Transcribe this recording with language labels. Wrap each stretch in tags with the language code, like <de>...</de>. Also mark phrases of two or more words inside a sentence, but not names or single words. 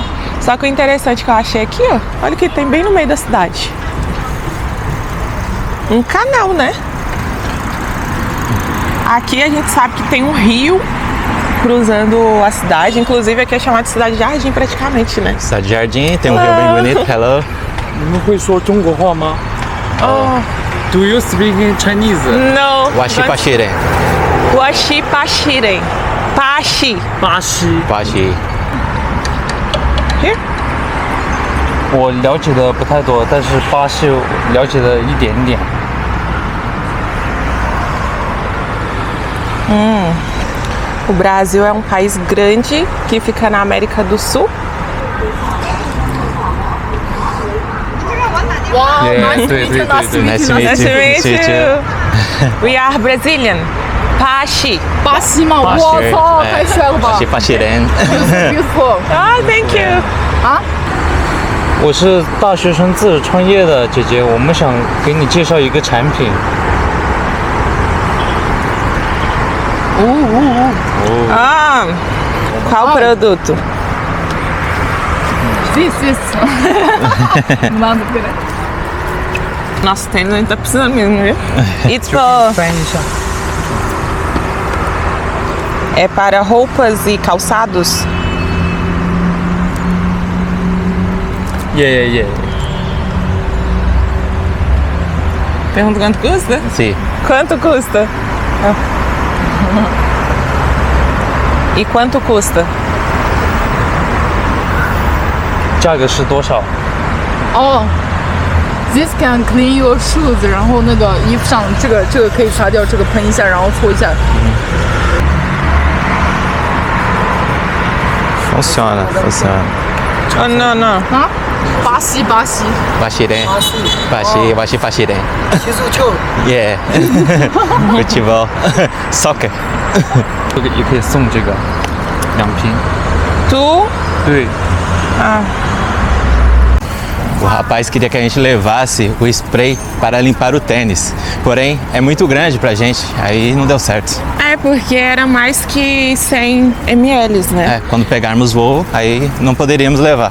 <pt>Só que o interessante que eu achei aqui, ó, olha o que tem bem no meio da cidade. Um canal, né? Aqui a gente sabe que tem um rio cruzando a cidade, inclusive aqui é chamado de Cidade Jardim praticamente, né? Cidade Jardim, tem um rio bem bonito.</pt> <en>Hello.</en> <zh>你们会说中国话吗 ？</zh> <en>Do you speak Chinese? No.</en> <zh>Huaxi-Paxiren. Huaxi-Paxiren. Paxi. 巴西， Huaxi.</zh> <en>Here?</en> <zh>我了解的不太多，但是巴西了解的一点点。</zh> <pt>O Brasil é um país grande que fica na América do Sul.</pt> <zh>Yeah, 对对对对。</zh> <en>Nice to meet Nice to meet you. you. We are Brazilian.</en> <zh>Paxi. 巴西吗？我 Paxi，操，太帅了吧 Huaxi-Paxiren.</zh> <en>！Beautiful。 Oh, thank you.</en> <zh>我是大学生自己创业的姐姐，我们想给你介绍一个产品。</zh> <pt>Ah, qual produto? This. Manda por aí. Nossa, tênis a gente tá precisando mesmo, viu?</pt> <en>It's for...</en> <zh>翻译一下。</zh> <pt>É para roupas e calçados?</pt> <en>Yeah.</en> <pt>Pergunta quanto custa? Sim. Quanto custa? E quanto custa?</pt> <zh>价格是多少？</zh> <en>哦 ，This can clean your shoes。</en> <zh>然后那个衣服上这个可以擦掉，这个喷一下，然后搓一下。</zh> <pt>Funciona. Oh, não, não.</pt> <zh>啊，巴西，巴西。 Baxiren. 巴西 Baxi, Baxi, Baxiren. 踢足球，</zh> <en>Yeah. Futebol. Soccer.</en> <zh>这个也可以送这个2瓶。 Tu? 对， Ah,</zh> <pt>O rapaz queria que a gente levasse o spray para limpar o tênis. Porém, é muito grande pra gente, aí não deu certo. é porque era mais que 100 ml, né? É, quando pegarmos voo, aí não poderíamos levar.</pt>